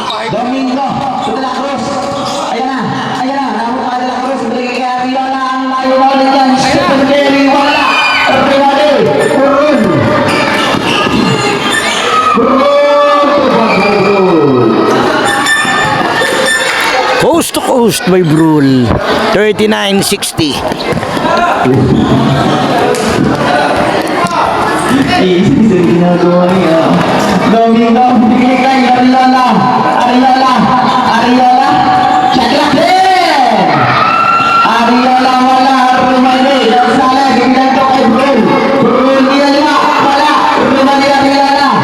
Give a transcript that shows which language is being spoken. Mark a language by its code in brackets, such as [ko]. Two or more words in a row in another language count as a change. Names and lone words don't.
[tl] Domingo, De La Cruz. Ayan na. Nahuli pa De La Cruz. Bigay kay Ariola. Ang layo na ulit yan. Stephen Kelly, wala. Rivade, Burul. [en] Coast to coast by Brul. [tl] 39-60. Easy sa ginagawa niya. Domingo, bigay kay Ariola. Shot din! Ariola, wala. Rumali, Gonzales, bigay ko kay Brul. Brul, nilala, wala. Rumali, Ariola.